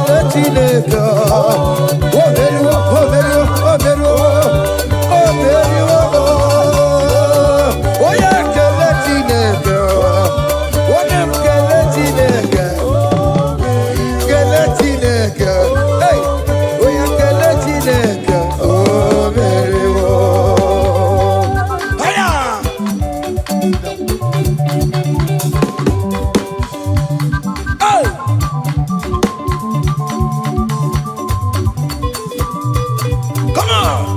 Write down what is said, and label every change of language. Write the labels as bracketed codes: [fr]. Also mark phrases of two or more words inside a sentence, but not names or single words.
[en] Chineke. Oh, very well, oh, very well, oh, very well, oh, very well. Oh, yeah, [ig] kele Chineke. Oh, nem kele Chineke. Kele Chineke. [en] Hey, oh, yeah, [ig] kele Chineke. [en] Oh, very well. Hiya! Hey! Come on!